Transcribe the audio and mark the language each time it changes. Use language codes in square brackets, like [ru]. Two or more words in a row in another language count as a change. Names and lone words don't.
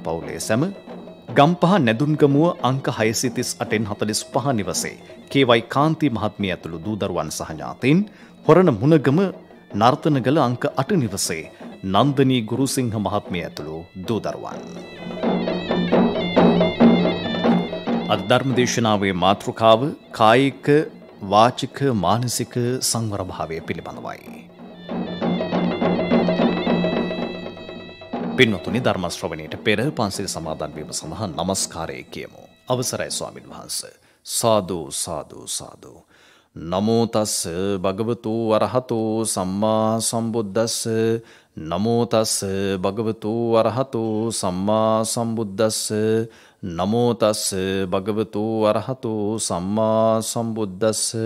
[si] පවුලේ සැම ගම්පහ නැදුන්ගමුව අංක 638න් 45 නිවසේ KY කාන්ති මහත්මිය ඇතුළු දූ දරුවන් සහ ඥාතීන් හොරණ මුණගම නර්තනගල අංක 8 නිවසේ නන්දනී ගුරුසිංහ මහත්මිය ඇතුළු දූ දරුවන් අද ධර්ම දේශනාවේ මාතෘකාව කායික වාචික මානසික සංවර භාවය පිළිබඳවයි. පින්වතුනි ධර්ම ශ්‍රවණයට පෙර පන්සිල් සමාදන් වීම සඳහා নমස්කාරය කියමු. අවසරයි ස්වාමින් වහන්සේ. සාදු සාදු සාදු. [pi] නමෝ තස් භගවතු අරහතෝ සම්මා සම්බුද්දස්ස නමෝ තස් භගවතු අරහතෝ සම්මා සම්බුද්දස්ස නමෝ තස් භගවතු අරහතෝ සම්මා සම්බුද්දස්ස